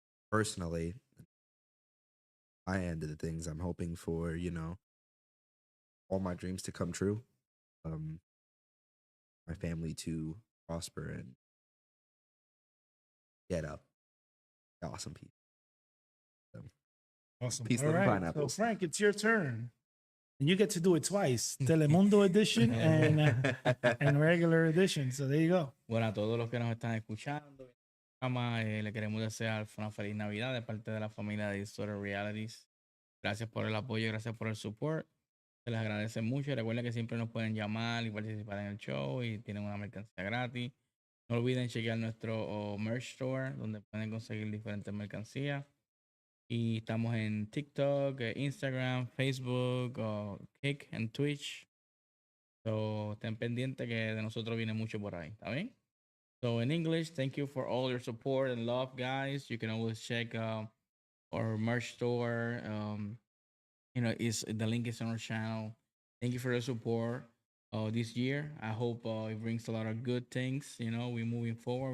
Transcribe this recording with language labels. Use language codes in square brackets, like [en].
[en] Personally, my end of the things, I'm hoping for, you know, all my dreams to come true, my family to prosper and get up. Awesome people. So, Awesome. peace, All love, and right. pineapples. So, Frank, it's your turn. And you get to do it twice. Telemundo edition and regular edition. So there you go. [es] Bueno, a todos los que nos están escuchando, le queremos desear una feliz Navidad de parte de la familia de Distorted Realities. Gracias por el apoyo, gracias por el support. Se les agradece mucho. Recuerden que siempre nos pueden llamar y participar en el show y tienen una mercancía gratis. No olviden chequear nuestro merch store donde pueden conseguir diferentes mercancías. Y estamos en TikTok, Instagram, Facebook, Kick and Twitch. So, estén pendientes que de nosotros viene mucho por ahí. ¿Está bien? [en] So, in English, thank you for all your support and love, guys. You can always check our merch store. You know, the link is on our channel. Thank you for the support this year. I hope it brings a lot of good things. You know, we're moving forward.